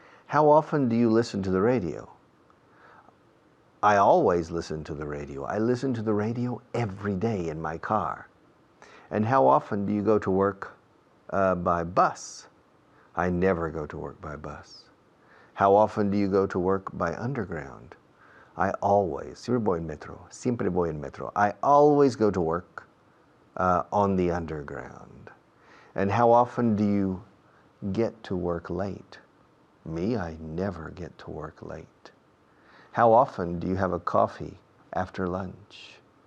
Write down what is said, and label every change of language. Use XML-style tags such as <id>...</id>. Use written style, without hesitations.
<en>How often do you listen to the radio? I always listen to the radio. I listen to the radio every day in my car. And how often do you go to work by bus? I never go to work by bus. How often do you go to work by underground? I always,</en> <es>siempre voy en metro, siempre voy en metro.</es> <en>I always go to work on the underground. And how often do you get to work late? Me, I never get to work late. How often do you have a coffee after lunch?</en>